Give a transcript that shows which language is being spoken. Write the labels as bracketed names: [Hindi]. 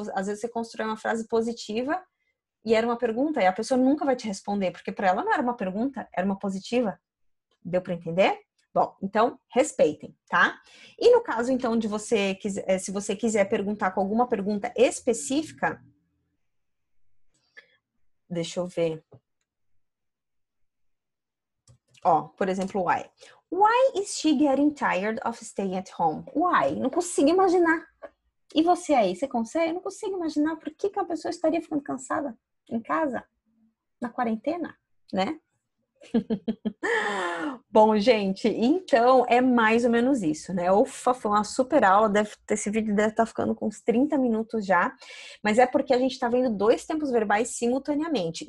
[Portuguese] Às vezes você constrói uma frase positiva e era uma pergunta, e a pessoa nunca vai te responder, porque para ela não era uma pergunta, era uma positiva. Deu para entender? Bom, então respeitem, tá? E no caso então de você quiser, se você quiser perguntar com alguma pergunta específica, deixa eu ver. Ó, por exemplo, why? [English] Why is she getting tired of staying at home? [Portuguese] Why? Não consigo imaginar. E você aí, você consegue? Eu não consigo imaginar por que uma pessoa estaria ficando cansada em casa, na quarentena, né? Bom, gente, então é mais ou menos isso, né? Ufa, foi uma super aula, esse vídeo deve estar ficando com uns 30 minutos já, mas é porque a gente está vendo dois tempos verbais simultaneamente.